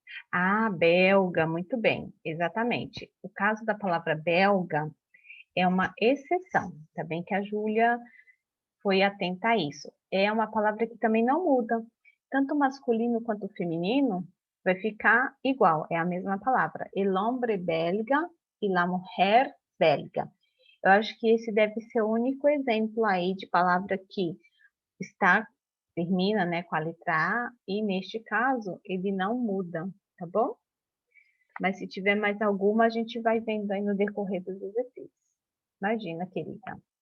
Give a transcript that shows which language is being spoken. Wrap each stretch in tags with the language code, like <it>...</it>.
<pt>Ah, belga, muito bem, exatamente. O caso da palavra belga é uma exceção, tá bem que a Júlia foi atenta a isso. É uma palavra que também não muda. Tanto o masculino quanto o feminino vai ficar igual, é a mesma palavra.</pt> <es>El hombre belga e la mujer belga.</es> <pt>Eu acho que esse deve ser o único exemplo aí de palavra que termina, né, com a letra A, e neste caso ele não muda, tá bom? Mas se tiver mais alguma, a gente vai vendo aí no decorrer dos exercícios. Imagina, querida.</pt>